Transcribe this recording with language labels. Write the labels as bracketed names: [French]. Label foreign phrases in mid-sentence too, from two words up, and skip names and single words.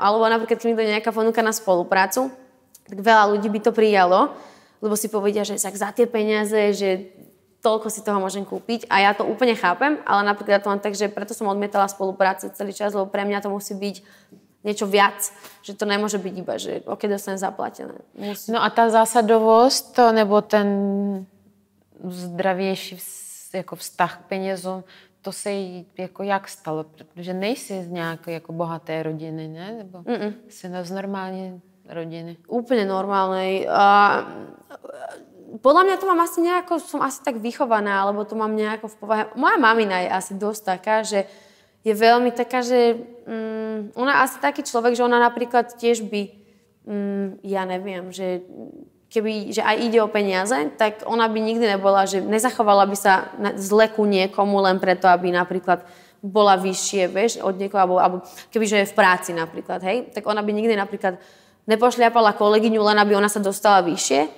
[Slovak] Alebo napríklad, keď mi to nejaká ponuka na spoluprácu, tak veľa ľudí by to prijalo, lebo si povedia, že za tie peniaze, že toľko si toho môžem kúpiť a ja to úplne chápem, ale napríklad to mám tak, že preto som odmietala spoluprácu celý čas, lebo pre mňa to musí byť niečo viac, že to nemôže byť iba, že OK, dostanem zaplatené. Musí... [Czech] No a ta zásadovost nebo ten zdravější jako vztah k penězům, to se jí jako jak stalo? Protože nejsi z nějaké jako bohaté rodiny, ne? Nebo jsi z normální rodiny? [Slovak] Úplne normálnej. Podľa mňa to mám asi nejako, som asi tak vychovaná, alebo to mám nejako v povahe. Moja mamina je asi dosť taká, že je veľmi taká, že ona asi taký človek, že ona napríklad tiež by, ja neviem, že keby, že aj ide o peniaze, tak ona by nikdy nebola, že nezachovala by sa zle ku niekomu len preto, aby napríklad bola vyššie, vieš, od niekoho, alebo kebyže je v práci napríklad, hej, tak ona by nikdy napríklad nepošliapala kolegyňu, len aby ona sa dostala vyššie.